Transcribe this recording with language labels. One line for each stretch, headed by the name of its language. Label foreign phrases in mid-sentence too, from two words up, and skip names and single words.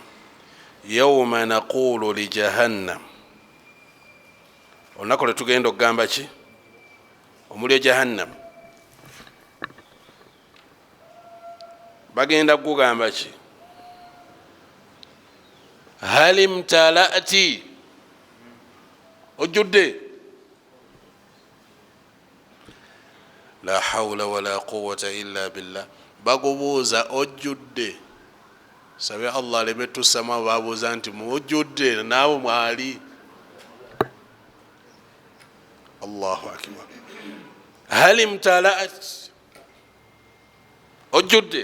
Arabic: يوم نقول لجهنم,
Ganda: olunaku lwe tugenda okugamba ki? Omuliro jahannam. Bagenda kugamba ki?
Arabic: هل امتلأت, ojjudde? لا حول ولا قوة إلا بالله.
Ganda: Bagubuuza ojjudde? Sabe Allah aleme tusama babuuza nti ojjudde naabo mwali.
Arabic: الله أكبر. هل امتلأت, ojjudde?